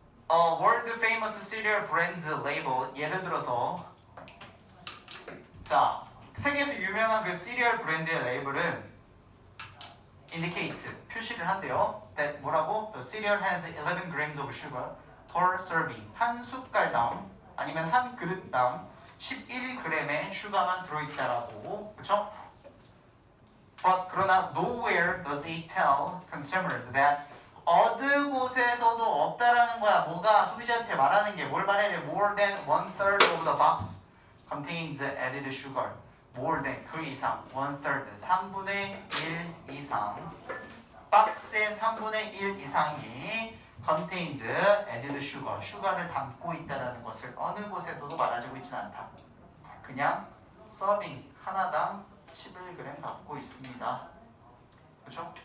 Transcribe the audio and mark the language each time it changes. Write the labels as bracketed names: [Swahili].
[English] World famous cereal brands label [Korean] 예를 들어서 자 세계에서 유명한 그 시리얼 브랜드의 레이블은 [English] indicates [Korean] 표시를 한대요. [English] that [Korean] 뭐라고? [English] The cereal has 11 grams of sugar per serving [Korean] 한 숟갈당 아니면 한 그릇당 11g의 슈가만 들어있다라고 그쵸? [English] But [Korean] 그러나 [English] nowhere does it tell consumers that [Korean] 어느 곳에서도 없다라는 거야. 뭐가 소비자한테 말하는 게 뭘 말해야 돼? [English] More than 1/3 of the box contains added sugar. More than [Korean] 그 이상 1/3 3분의 1 이상 박스의 3분의 1 이상이 [English] contains added sugar [Korean] 슈가를 담고 있다라는 것을 어느 곳에서도 말하고 있지는 않다. 그냥 서빙 하나당 11g 갖고 있습니다. 그렇죠?